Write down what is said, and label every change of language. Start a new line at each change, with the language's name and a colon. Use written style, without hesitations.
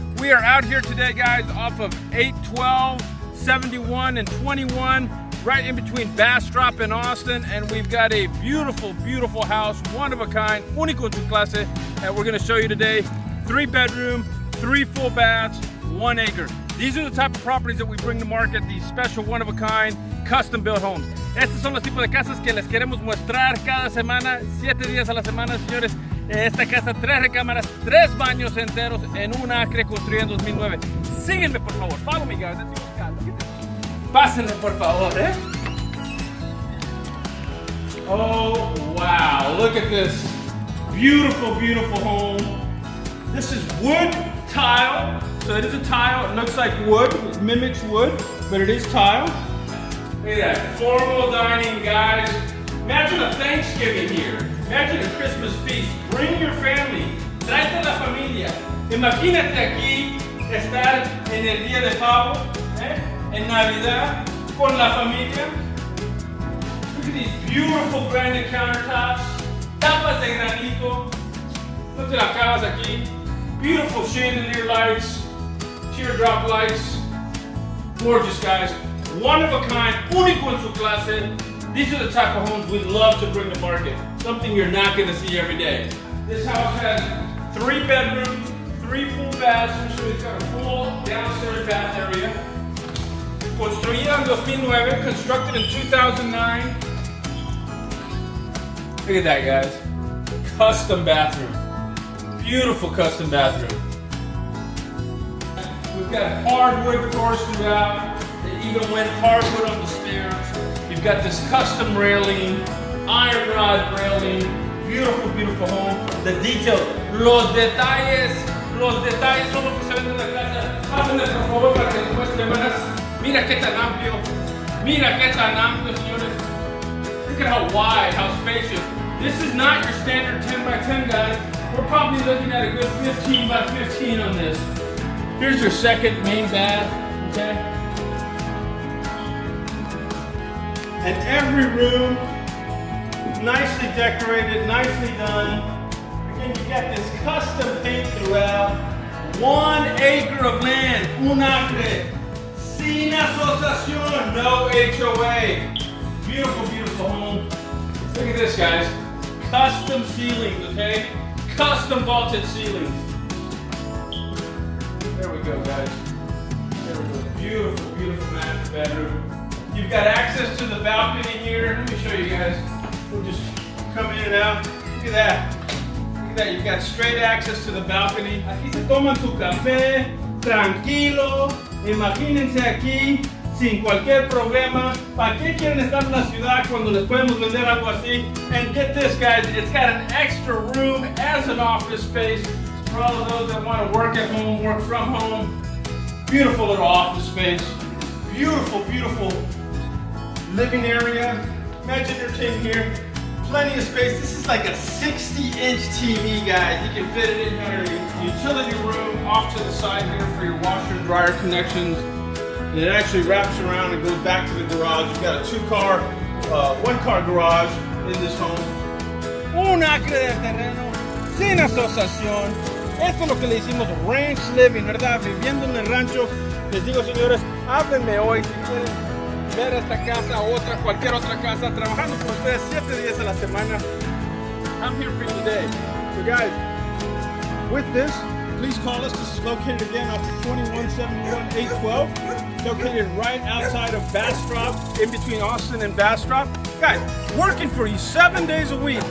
English: We are out here today, guys, off of 812, 71, and 21, right in between Bastrop and Austin, and we've got a beautiful, beautiful house, one of a kind,
Spanish: único en su clase,
English: that we're going to show you today. 3-bedroom, 3 full baths, 1 acre. These are the type of properties that we bring to market, these special one-of-a-kind, custom-built homes.
Spanish: Estos son los tipos de casas que les queremos mostrar cada semana, 7 días a la semana, señores. Esta casa, 3 recámaras, 3 baños enteros en un acre construida en 2009. Síguenme, por favor.
English: Follow me, guys. Let's see what's got. Look at this.
Spanish: Pásenle, por favor, eh?
English: Oh, wow. Look at this beautiful, beautiful home. This is wood tile, so it is a tile. It looks like wood, it mimics wood, but it is tile. Look at that, formal dining, guys. Imagine a Thanksgiving here. Imagine a Christmas feast. Bring your family.
Spanish: Tráete a la familia. Imagínate aquí estar en el día de pavo, en Navidad, con la familia.
English: Look at these beautiful granite countertops.
Spanish: Tapas de granito.
English: Look at
Spanish: las camas aquí.
English: Beautiful chandelier lights, teardrop lights. Gorgeous, guys. One of a kind,
Spanish: único en su clase.
English: These are the type of homes we love to bring to market. Something you're not going to see every day. This house has 3 bedrooms, 3 full bathrooms, so it's got a full downstairs bath area.
Spanish: Construida en 2009,
English: constructed in 2009. Look at that, guys. Custom bathroom. Beautiful custom bathroom. We've got hardwood floors throughout. They even went hardwood on the stairs. You've got this custom railing, iron rod railing. Beautiful, beautiful home. The details,
Spanish: los detalles son lo que se vende en la casa. Pásenle por favor para que les muestre más. Mira qué tan amplio. Mira qué tan amplio, señores.
English: Look at how wide, how spacious. This is not your standard 10 by 10, guys. We're probably looking at a good 15 by 15 on this. Here's your second main bath, okay? And every room nicely decorated, nicely done. Again, you got this custom paint throughout. 1 acre of land,
Spanish: un acre. Sin asociación, no HOA.
English: Beautiful, beautiful home. Look at this, guys. Custom ceilings, okay? Custom vaulted ceilings. There we go, guys. There we go. Beautiful, beautiful master bedroom. You've got access to the balcony here. Let me show you guys. We'll just come in and out. Look at that. Look at that. You've got straight access to the balcony.
Spanish: Aquí se toman tu café, tranquilo. Imagínense aquí, sin cualquier problema. ¿Para qué quieren estar en la ciudad cuando les podemos vender algo así?
English: And get this, guys, it's got an extra room as an office space for all of those that want to work at home, work from home. Beautiful little office space. Beautiful, beautiful living area. Imagine your team here. Plenty of space. This is like a 60-inch TV, guys. You can fit it in your utility room off to the side here for your washer and dryer connections. And it actually wraps around and goes back to the garage. You've got a 2-car, 1-car garage in this home.
Spanish: Un acre de terreno, sin asociación. Esto es lo que le hicimos
English: ranch living,
Spanish: ¿verdad? Viviendo en el rancho. Les digo, señores, háblenme hoy si quieren ver esta casa, otra, cualquier otra casa, trabajando con ustedes 7 días a la semana.
English: I'm here for you today. So guys, with this, please call us. This is located again off of 2171 812. Located right outside of Bastrop, in between Austin and Bastrop. Guys, working for you 7 days a week.